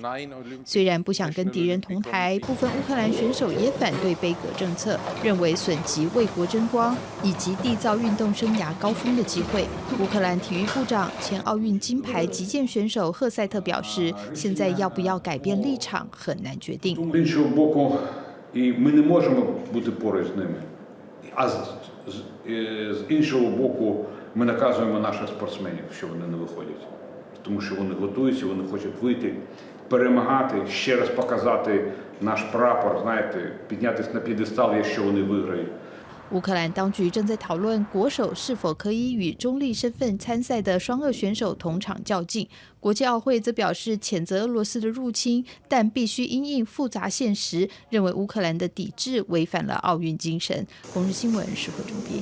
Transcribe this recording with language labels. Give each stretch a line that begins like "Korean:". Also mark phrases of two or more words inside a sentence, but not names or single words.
Chinese: 虽然不想跟敌人同台，部分乌克兰选手也反对杯葛政策，认为损及为国争光以及缔造运动生涯高峰的机会。乌克兰体育部长、前奥运金牌击剑选手赫塞特表示，现在要不要改变立场很难决定。
Ukrainian: З іншого боку, і ми не можемо бути поруч з ними. А з іншого боку, ми наказуємо наших спортсменів, що вони не виходять, тому що вони готуються, вони хочуть вийти, перемагати, ще раз показати наш прапор, знаєте, піднятися на п'єдестал, якщо вони виграють.
Chinese: 乌克兰当局正在讨论国手是否可以与中立身份参赛的双俄选手同场较劲。国际奥会则表示谴责俄罗斯的入侵，但必须因应复杂现实，认为乌克兰的抵制违反了奥运精神。红日新闻是何中编译。